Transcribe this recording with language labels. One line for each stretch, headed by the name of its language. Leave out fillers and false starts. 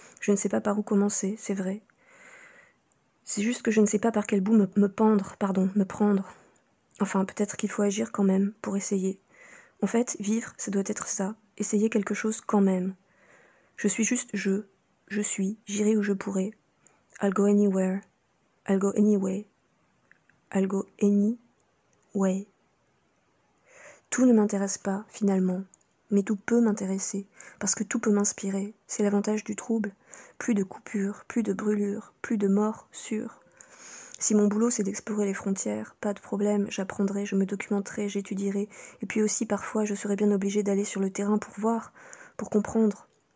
French: Je ne sais pas par où commencer, c'est vrai. C'est juste que je ne sais pas par quel bout me prendre. Enfin, peut-être qu'il faut agir quand même, pour essayer. En fait, vivre, ça doit être ça, essayer quelque chose quand même. Je suis juste je suis, j'irai où je pourrai.
English: I'll go anywhere, I'll go anyway, I'll go anyway.
French: Tout ne m'intéresse pas, finalement, mais tout peut m'intéresser, parce que tout peut m'inspirer, c'est l'avantage du trouble. Plus de coupures, plus de brûlures, plus de morts sûres. Si mon boulot c'est d'explorer les frontières, pas de problème, j'apprendrai, je me documenterai, j'étudierai, et puis aussi parfois je serai bien obligée d'aller sur le terrain pour voir, pour comprendre.